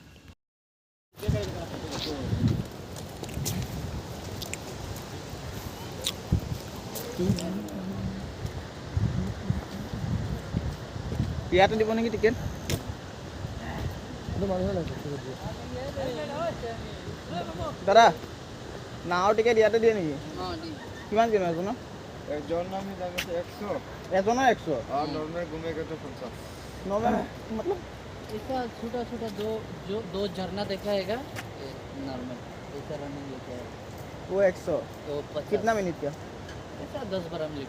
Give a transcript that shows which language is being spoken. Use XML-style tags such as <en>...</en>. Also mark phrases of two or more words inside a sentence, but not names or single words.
<as>ইয়াতে দিব নেকি টিকেট? দাদা, নাৱৰ টিকেট ইয়াতে দিয়ে নেকি? কিমান এজনৰ?</as> <hi>एजोनर में जाएगा तो 100</hi> <as>এজনৰ 100</as> <hi>और नॉर्मल घूमेगा तो 50। नॉर्मल मतलब इसका छोटा छोटा दो झरना दिखाएगा, नॉर्मल ऐसा रनिंग लेके आएगा वो 100 तो 50। कितना मिनट का? ऐसा 10-12 मिनट</hi>